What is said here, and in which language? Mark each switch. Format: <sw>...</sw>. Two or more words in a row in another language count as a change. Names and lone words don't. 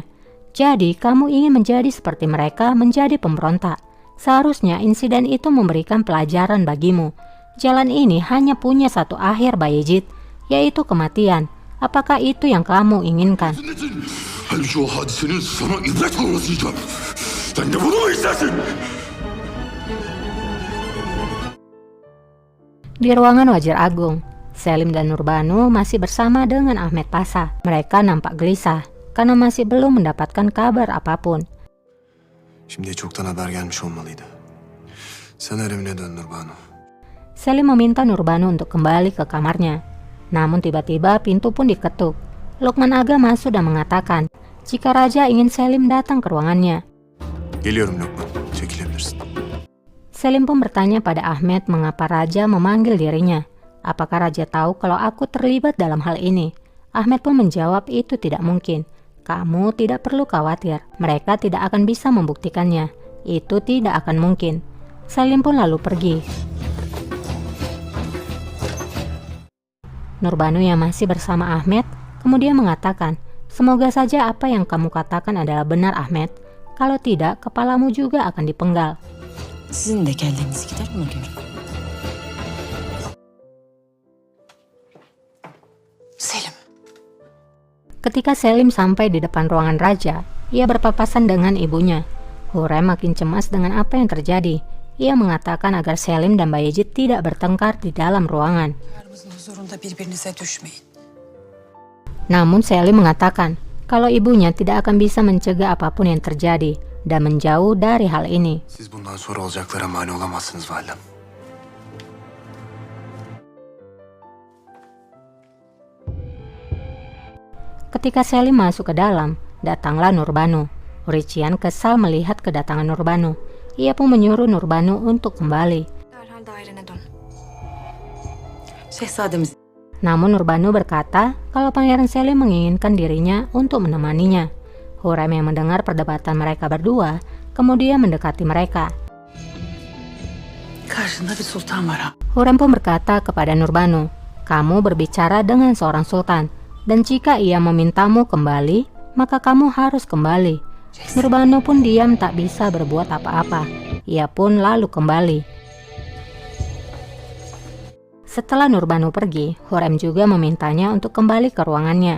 <id>"Jadi kamu ingin menjadi seperti mereka, menjadi pemberontak. Seharusnya insiden itu memberikan pelajaran bagimu. Jalan ini hanya punya satu akhir, Bayezid, yaitu kematian. Apakah itu yang kamu inginkan?"</id> <tr>Halbuki o hadisenin sana ibret olmasıyacak. Sen de bunu mu istersin?</tr> <id>Di ruangan Wazir Agung, Selim dan Nurbanu masih bersama dengan Ahmed Pasha. Mereka nampak gelisah karena masih belum mendapatkan kabar apapun.</id> <tr>Şimdiye çoktan haber gelmiş olmalıydı. Sen evine dön Nurbanu.</tr> <id>Selim meminta Nurbanu untuk kembali ke kamarnya. Namun tiba-tiba pintu pun diketuk. Lukman Aga masuk dan mengatakan jika Raja ingin Selim datang ke ruangannya.</id> <tr>Geliyorum Lokman. Çekilebilirsin.</tr> <id>Selim pun bertanya pada Ahmed mengapa Raja memanggil dirinya. Apakah Raja tahu kalau aku terlibat dalam hal ini? Ahmed pun menjawab itu tidak mungkin. Kamu tidak perlu khawatir, mereka tidak akan bisa membuktikannya. Itu tidak akan mungkin. Selim pun lalu pergi. Nurbanu yang masih bersama Ahmed kemudian mengatakan, "Semoga saja apa yang kamu katakan adalah benar, Ahmed. Kalau tidak, kepalamu juga akan dipenggal."</id> <tr>Sizin de kelleniz gider ona göre. Selim.</tr> <id>Ketika Selim sampai di depan ruangan Raja, ia berpapasan dengan ibunya. Hurrem makin cemas dengan apa yang terjadi. Ia mengatakan agar Selim dan Bayezid tidak bertengkar di dalam ruangan.</id> <tr>Aramızın huzurunda birbirinize düşmeyin.</tr> <id>Namun Selim mengatakan kalau ibunya tidak akan bisa mencegah apapun yang terjadi dan menjauh dari hal ini.</id> <tr>Siz bundan sonra olacaklara mani olamazsınız validem.</tr> <id>Ketika Selim masuk ke dalam, datanglah Nurbanu. Hurician kesal melihat kedatangan Nurbanu. Ia pun menyuruh Nurbanu untuk kembali.</id> <tr>Derhal dairene dön. Şehzademiz.</tr> <id>Namun Nurbanu berkata kalau Pangeran Selim menginginkan dirinya untuk menemaninya. Hurrem yang mendengar perdebatan mereka berdua, kemudian mendekati mereka.</id> <tr>karşında bir sultan var ha.</tr> <id>Hurrem pun berkata kepada Nurbanu, kamu berbicara dengan seorang sultan, dan jika ia memintamu kembali, maka kamu harus kembali. Nurbanu pun diam tak bisa berbuat apa-apa. Ia pun lalu kembali. Setelah Nurbanu pergi, Hurrem juga memintanya untuk kembali ke ruangannya.</id>